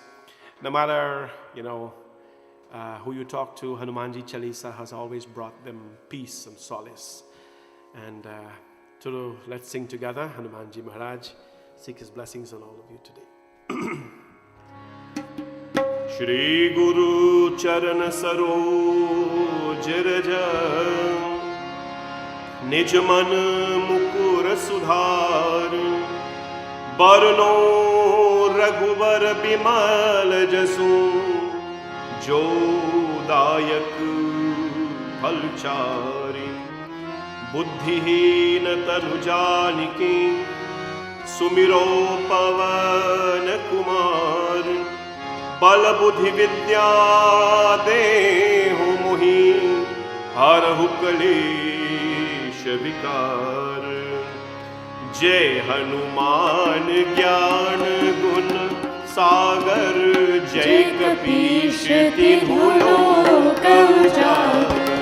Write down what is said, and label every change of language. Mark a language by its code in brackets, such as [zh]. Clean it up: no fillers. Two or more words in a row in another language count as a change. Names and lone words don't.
[en] No matter, who you talk to, Hanumanji Chalisa has always brought them peace and solace. And let's sing together, Hanumanji Maharaj. Seek his blessings on all of you today. [awa] श्री गुरु चरन सरोज रज निज मन मुकुर सुधारि बरनउँ रघुबर बिमल जसु जो दायक Phalchari बुद्धिहीन तनु जानिके सुमिरो पवन कुमार बल बुद्धि विद्या देहु मोहि हरहु क्लेश विकार जय हनुमान ज्ञान गुण सागर, जय कपीश तिहु लोक उजागर।